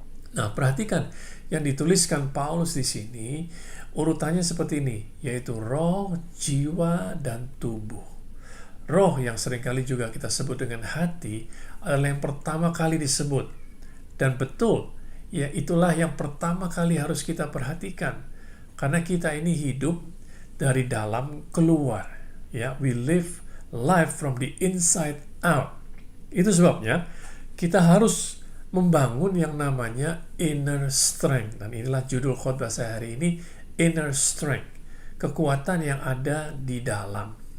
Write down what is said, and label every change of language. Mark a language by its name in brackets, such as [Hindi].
[Indonesian] Nah, perhatikan yang dituliskan Paulus di sini, urutannya seperti ini, yaitu roh, jiwa, dan tubuh. Roh yang seringkali juga kita sebut dengan hati adalah yang pertama kali disebut. Dan betul, ya itulah yang pertama kali harus kita perhatikan. Karena kita ini hidup dari dalam keluar. [English] Ya, we live life from the inside out. [Indonesian] Itu sebabnya kita harus membangun yang namanya inner strength. Dan inilah judul khotbah saya hari ini, inner strength. Kekuatan yang ada di dalam.